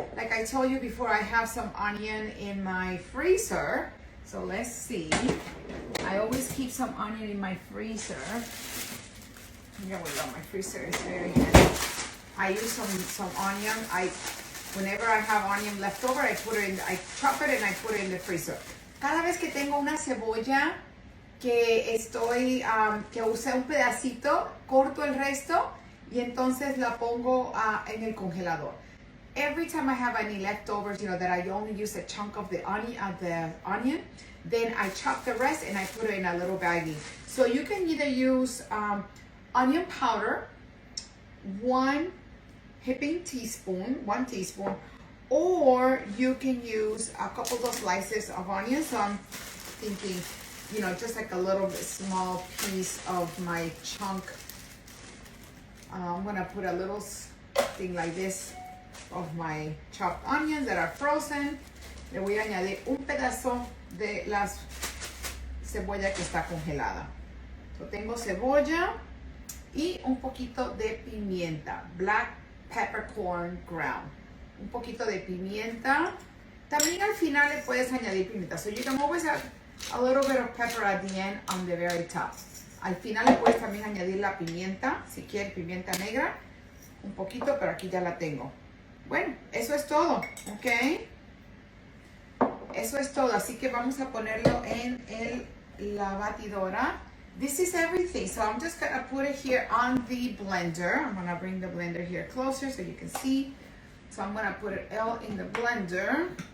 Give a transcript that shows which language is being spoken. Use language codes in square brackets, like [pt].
[en] Like I told you before, I have some onion in my freezer. So let's see. I always keep some onion in my freezer. Here we go, my freezer is very handy. I use some onion. Whenever I have onion left over, I chop it and I put it in the freezer. [es] Cada vez que tengo una cebolla que usé un pedacito, corto el resto y entonces la pongo en el congelador. [en] every time I have any leftovers, you know, that I only use a chunk of the onion, then I chop the rest and I put it in a little baggie. So you can either use onion powder, one teaspoon, or you can use a couple of slices of onions. So I'm thinking, you know, just like a little bit small piece of my chunk. I'm gonna put a little thing like this of my chopped onions that are frozen. [es] Le voy a añadir un pedazo de la cebolla que está congelada. So tengo cebolla y un poquito de pimienta, [en] black peppercorn ground. [es] Un poquito de pimienta. También al final le puedes añadir pimienta. [en] So you can always add a little bit of pepper at the end on the very top. [es] Al final le puedes también añadir la pimienta, si quieres pimienta negra, un poquito, pero aquí ya la tengo. Bueno, eso es todo, ¿ok? Eso es todo, así que vamos a ponerlo en la batidora. [en] This is everything, so I'm just gonna put it here on the blender. I'm gonna bring the blender here closer so you can see. So I'm gonna put it all in the blender.